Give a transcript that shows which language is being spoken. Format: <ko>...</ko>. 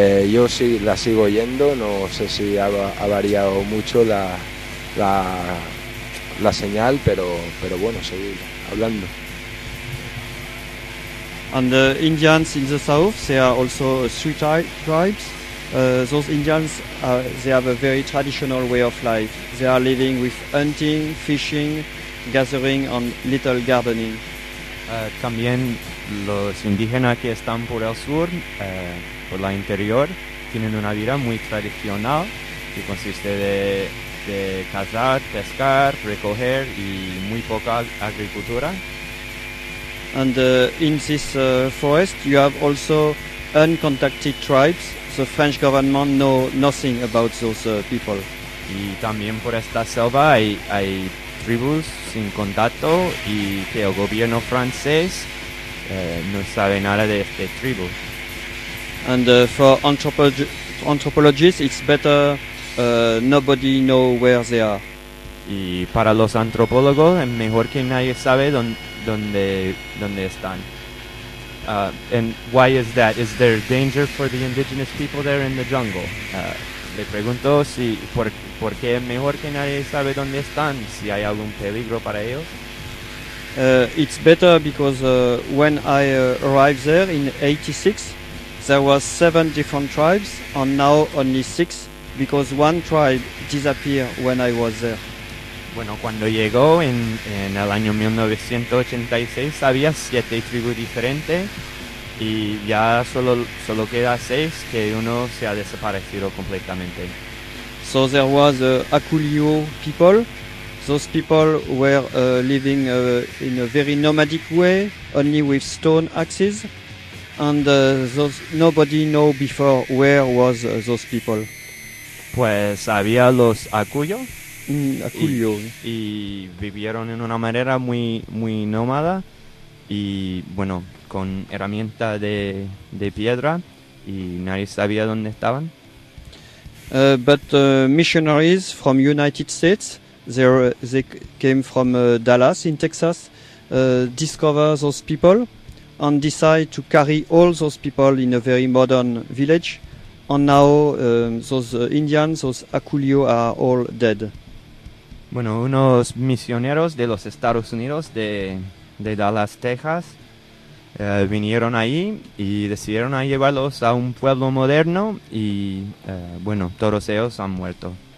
<es>Yo sí la sigo oyendo, no sé si ha variado mucho la señal, pero bueno, seguir hablando.</es> <en>And the Indians in the south, they are also three tribes. Those Indians, they have a very traditional way of life. They are living with hunting, fishing, gathering and little gardening.</en> <es>También los indígenas que están por el sur, por la interior, tienen una vida muy tradicional que consiste de cazar, pescar, recoger y muy poca agricultura.</es> <en>And in this forest, you have also uncontacted tribes. The French government know nothing about those people.</en> <es>Y también por esta selva hay tribus sin contacto y que el gobierno francés no sabe nada de este tribu.</es> <en>And for anthropologists, it's better nobody know where they are.</en> <es>Y para los antropólogos es mejor que nadie sabe dónde están.</es> <en>And why is that? Is there danger for the indigenous people there in the jungle?</en> <es>Le pregunto si por qué es mejor que nadie sabe dónde están, si hay algún peligro para ellos.</es> <en>It's better because when I arrived there in 86, there was 7 different tribes and now only 6 because one tribe disappeared when I was there.</en> <es>Bueno, cuando llegó en el año 1986 había 7 tribus diferentes y ya solo queda 6, que uno se ha desaparecido completamente.</es> <en>So there was Akulio people. Those people were living in a very nomadic way, only with stone axes, and nobody know before where was those people.</en> <es>Pues había los Akulio. Akulio. Y vivieron en una manera muy, muy nómada y bueno, con herramienta de piedra y nadie sabía dónde estaban.</es> <en>But missionaries from United States, they came from Dallas in Texas, discovered those people and decided to carry all those people in a very modern village. And now those Indians, those Akulio are all dead.</en> <es>Bueno, unos misioneros de los Estados Unidos de Dallas, Texas, vinieron ahí y decidieron a llevarlos a un pueblo moderno y, bueno, todos ellos han muerto.</es>